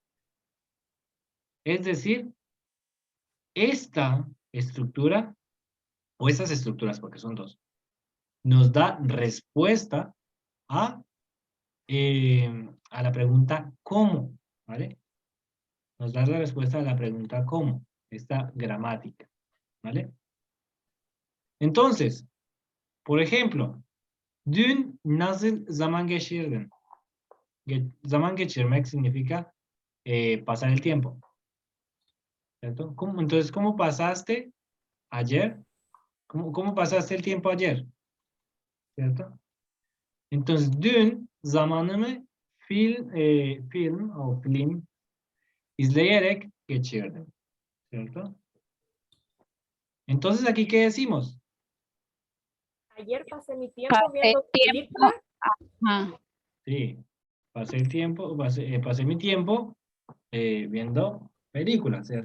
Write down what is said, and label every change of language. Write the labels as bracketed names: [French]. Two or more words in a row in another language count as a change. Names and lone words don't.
[Spanish] Es decir, esta estructura, o estas estructuras, porque son dos, nos da respuesta a la pregunta ¿cómo? ¿Vale? Nos da la respuesta a la pregunta ¿cómo? Esta gramática, ¿vale? Entonces, por ejemplo, [Turkish] dün nasıl zaman geçirdin? Zaman geçirmek [Spanish] significa pasar el tiempo, ¿cierto? Entonces, ¿cómo pasaste ayer? ¿Cómo pasaste el tiempo ayer? ¿Cierto? Entonces, [Turkish] dün zamanımı film o film izleyerek geçirdim, [Spanish] ¿cierto? Entonces, ¿aquí qué decimos? Ayer pasé mi tiempo Pasé viendo tiempo. películas. Ajá. Sí, pasé mi tiempo viendo películas, ¿cierto?